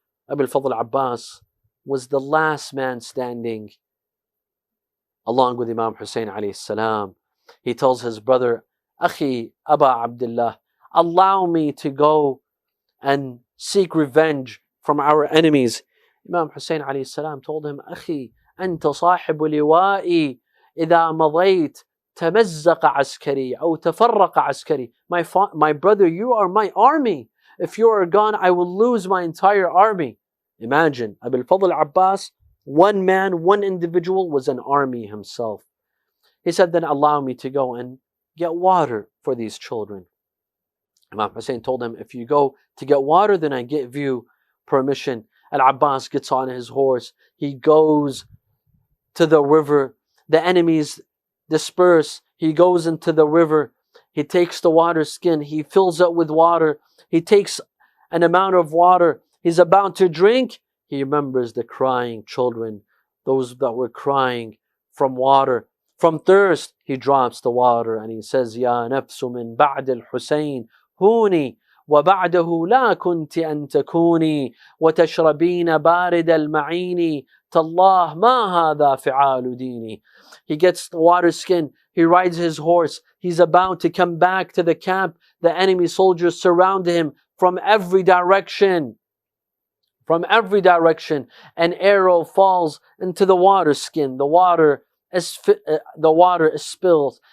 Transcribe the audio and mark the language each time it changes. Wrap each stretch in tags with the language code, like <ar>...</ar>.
<en>Abul Fadl al-Abbas was the last man standing along with Imam Hussein alayhi salam. He tells his brother, Akhi Aba Abdullah, allow me to go and seek revenge from our enemies. Imam Hussein alayhi salam told him,</en> <ar>Akhi, أنت صاحب لوائي إذا مضيت تمزق عسكري أو تفرق عسكري.</ar> <en>My brother, you are my army. If you are gone, I will lose my entire army. Imagine, Abul Fadl Abbas, one man, one individual, was an army himself. He said, then allow me to go and get water for these children. Imam Hussein told him, if you go to get water, then I give you permission. Al-Abbas gets on his horse. He goes to the river. The enemies disperse. He goes into the river. He takes the water skin. He fills it with water. He takes an amount of water. He's about to drink. He remembers the crying children, those that were crying from water, from thirst. He drops the water and he says,</en> <ar>Ya nafsu min ba'd al-Husayn هوني وبعده لا كنت أن تكوني وتشربين بارد المعين تالله ما هذا فعال ديني.</ar> <en>He gets the water skin. He rides his horse. He's about to come back to the camp. The enemy soldiers surround him from every direction. From every direction. An arrow falls into the water skin. The water is spilled.</en>